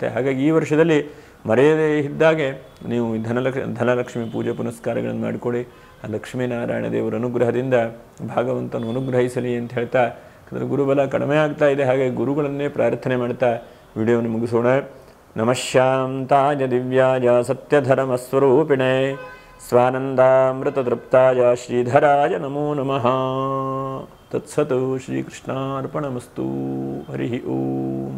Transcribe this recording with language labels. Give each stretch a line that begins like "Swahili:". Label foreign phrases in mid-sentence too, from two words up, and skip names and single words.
Kannada: ಹಾಗಾಗಿ ಈ ವರ್ಷದಲ್ಲಿ ಮರೆಯದೇ ಇದ್ದಾಗೆ ನೀವು ಧನಲಕ್ಷ್ಮಿ ಪೂಜೆ ಪುನಸ್ಕಾರಗಳನ್ನು ಮಾಡಿಕೊಳ್ಳಿ. ಆ ಲಕ್ಷ್ಮೀನಾರಾಯಣ ದೇವರ ಅನುಗ್ರಹದಿಂದ ಭಾಗವಂತನು ಅನುಗ್ರಹಿಸಲಿ ಅಂತ ಹೇಳ್ತಾ, ಯಾಕಂದರೆ ಗುರುಬಲ ಕಡಿಮೆ ಆಗ್ತಾ ಇದೆ. ಹಾಗೆ ಗುರುಗಳನ್ನೇ ಪ್ರಾರ್ಥನೆ ಮಾಡ್ತಾ ವಿಡಿಯೋವನ್ನು ಮುಗಿಸೋಣ.
Sanskrit: नमः शान्ताय दिव्याय सत्यधर्मस्वरूपिणे स्वानन्दामृततृप्ताय श्रीधराय नमो नमः। तत्सत् श्रीकृष्णार्पणमस्तु। हरिः ओम्।